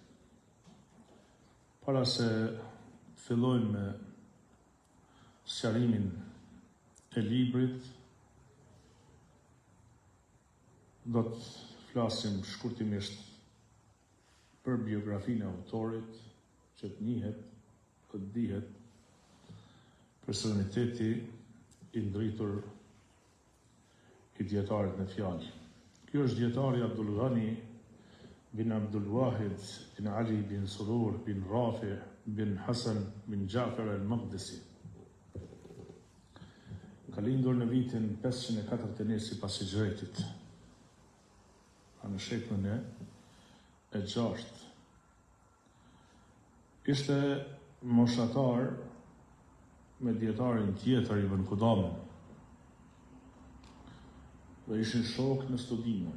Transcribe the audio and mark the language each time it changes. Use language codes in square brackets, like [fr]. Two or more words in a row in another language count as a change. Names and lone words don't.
[sq] Para se fillojmë me sqarimin e librit, do të flasim shkurtimisht për biografinë e autorit, që të njihet, të dihet personaliteti i ndritur i dietarit në fjalë. Ky është dietari Abdul Ghani bin Abdul Wahid bin Ali bin Surur bin Rafi bin Hasan bin Jafar al-Maqdisi. Ka lindur në vitin 541 sipas Hijretit, në shekullin e 6. Ishte moshatar me dietarin tjetër Ibn Qudamën dhe ishin shok në studime.